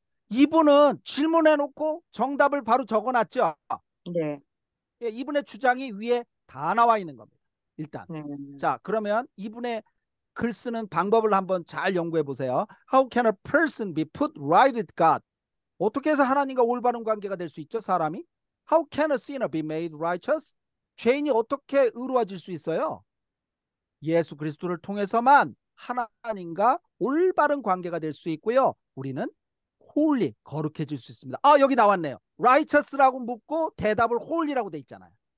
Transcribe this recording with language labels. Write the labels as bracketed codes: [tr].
[ko] 이분은 질문해놓고 정답을 바로 적어놨죠. 네. 예, 이분의 주장이 위에 다 나와 있는 겁니다. 일단. 자, 그러면 이분의 글 쓰는 방법을 한번 잘 연구해 보세요. [en] How can a person be put right with God? [ko] 어떻게 해서 하나님과 올바른 관계가 될 수 있죠, 사람이? [en] How can a sinner be made righteous? [ko] 죄인이 어떻게 의로워질 수 있어요? 예수 그리스도를 통해서만 하나님과 올바른 관계가 될 수 있고요. 우리는 holy, 거룩해질 수 있습니다. 여기 나왔네요. righteous라고 묻고 대답을 holy라고 돼 있잖아요.